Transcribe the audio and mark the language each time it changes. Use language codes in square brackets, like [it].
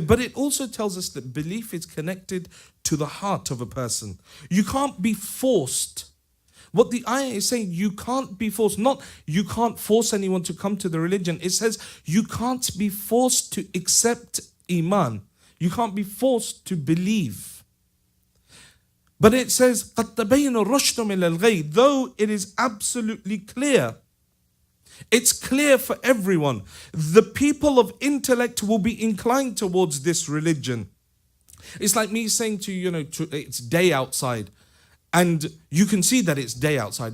[en] But it also tells us that belief is connected to the heart of a person. You can't be forced. What the ayah is saying, you can't be forced. Not you can't force anyone to come to the religion. It says you can't be forced to accept iman. You can't be forced to believe. But it says, [ar] قَدْ تَبَيَّنَ الرُّشْدُ مِنَ الْغَيِّ. [en] Though it is absolutely clear. It's clear for everyone. The people of intellect will be inclined towards this religion. It's like me saying to you, it's day outside. And you can see that it's day outside.